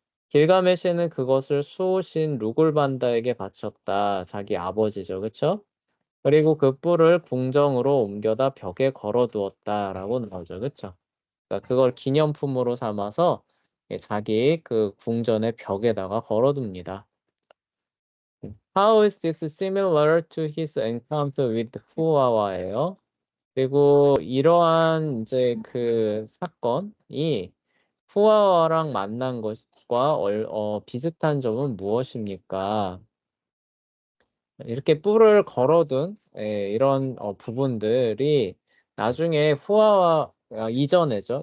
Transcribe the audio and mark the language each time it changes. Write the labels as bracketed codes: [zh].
[ko] 길가메시는 그것을 수호신 루굴반다에게 바쳤다. 자기 아버지죠. 그쵸? 그리고 그 뿔을 궁정으로 옮겨다 벽에 걸어두었다라고 나오죠. 그쵸? 그러니까 그걸 기념품으로 삼아서 자기 그 궁전의 벽에다가 걸어둡니다. [en] How is this similar to his encounter with 후아와예요? [ko] 그리고 이러한 이제 그 사건이 후아와랑 만난 것과 비슷한 점은 무엇입니까? 이렇게 뿔을 걸어둔 이런 부분들이 나중에 후아와 이전에죠.